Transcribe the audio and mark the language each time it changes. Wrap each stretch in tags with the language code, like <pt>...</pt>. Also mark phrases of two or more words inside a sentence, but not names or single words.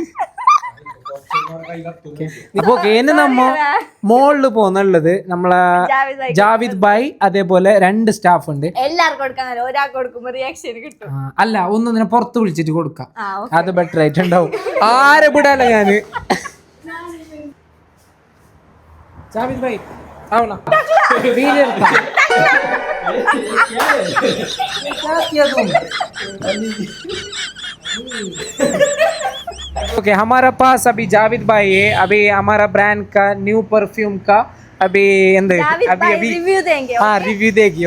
<ml>അപ്പൊ നമ്മ മോളില് പോന്നുള്ളത് നമ്മളെ ജാവിദ് ഭായ്, അതേപോലെ 2 സ്റ്റാഫ് ഉണ്ട്. അല്ല, ഒന്നിനെ പുറത്ത് വിളിച്ചിട്ട് കൊടുക്കാം, അത് ബെറ്റർ ആയിട്ടുണ്ടാവും. ആരെ വിടാല ഞാന്. ജാവിദ് ഭായ് ആവണ വീഡിയോ എടുക്കാം.</ml> <hi>ओके, हमारा पास अभी जाविद भाई है. अभी हमारा ब्रांड का</hi> <en>new perfume</en> <hi>का अभी रिव्यू देंगे. हाँ, रिव्यू देगी.</hi>